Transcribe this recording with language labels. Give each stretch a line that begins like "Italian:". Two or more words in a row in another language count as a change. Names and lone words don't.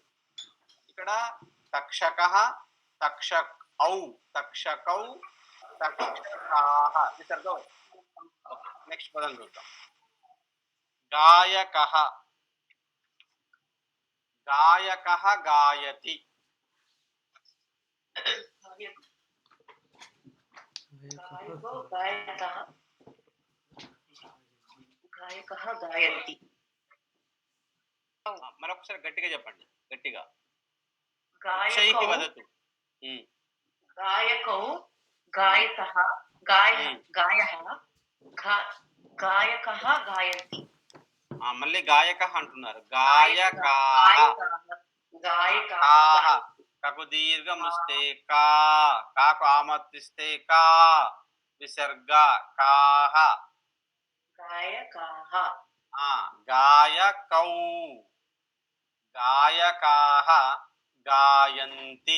Sanskrit: ఇక్కడ తక్షక, తక్షకౌ, తక్షకౌ, తక్షకాః.
Telugu: నెక్స్ట్ పదం చూద్దాం.
Sanskrit: గాయకః, గాయకః గాయతి. गायको गायकः गायकः गायन्ति
Telugu: మరొకసారి గట్టిగా చెప్పండి, గట్టిగా.
Sanskrit: गायकौ ఉచ్చైకి వదతు. गायकौ गायकः गायः गायकः गायन्ति
Telugu: మళ్ళీ గాయకః అంటున్నారు. గాయకాః,
Sanskrit: गायकाः
Telugu: కకు దీర్ఘం ఇస్తే కా, కాకు ఆమర్తిస్తే కా, విసర్గ కాహ.
Sanskrit: गायकाः గాయకౌ, గాయకాః గాయంతి.